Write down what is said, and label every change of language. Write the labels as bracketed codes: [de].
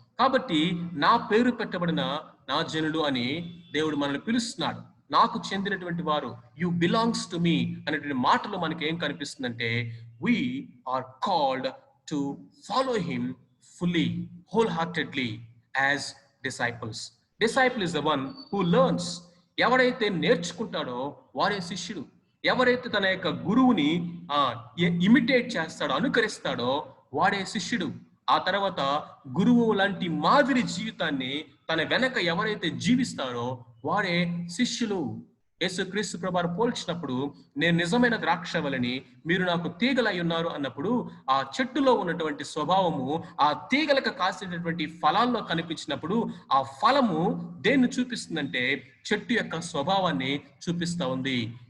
[te] కాబట్టి నా పేరు పెట్టబడిన నా జనులు అని దేవుడు మనల్ని పిలుస్తున్నాడు. నాకు చెందినటువంటి వారు, [en] you belongs to me [te] అనేటువంటి మాటలో మనకి ఏం కనిపిస్తుందంటే [en] we are called to follow him fully, wholeheartedly as disciples. Disciple is the one who learns. [te] ఎవరైతే నేర్చుకుంటాడో వారే శిష్యుడు. ఎవరైతే తన యొక్క గురువుని ఇమిటేట్ చేస్తాడో, అనుకరిస్తాడో వాడే శిష్యుడు. ఆ తర్వాత గురువు లాంటి మాదిరి జీవితాన్ని తన వెనక ఎవరైతే జీవిస్తారో వాడే శిష్యులు. యేసు క్రీస్తు ప్రభువారు పోల్చినప్పుడు నేను నిజమైన ద్రాక్షవల్లిని, మీరు నాకు తీగలై ఉన్నారు అన్నప్పుడు ఆ చెట్టులో ఉన్నటువంటి స్వభావము ఆ తీగలకు కాసినటువంటి ఫలాల్లో కనిపించినప్పుడు ఆ ఫలము దేన్ని చూపిస్తుందంటే చెట్టు యొక్క స్వభావాన్ని చూపిస్తా ఉంది.